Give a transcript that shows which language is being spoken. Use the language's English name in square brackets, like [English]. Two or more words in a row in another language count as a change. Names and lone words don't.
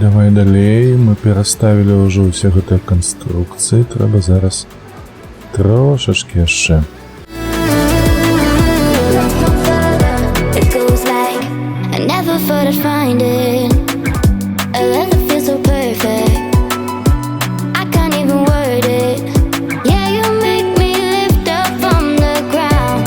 [Belarusian] далей мы пераставілі ўжо ўсе гэтыя канструкцыі, трэба зараз трошачкі яшчэ. [English] It goes like I never thought I'd find it. A love that feels so perfect. I can't even word it. Yeah, you make me lift up from the ground.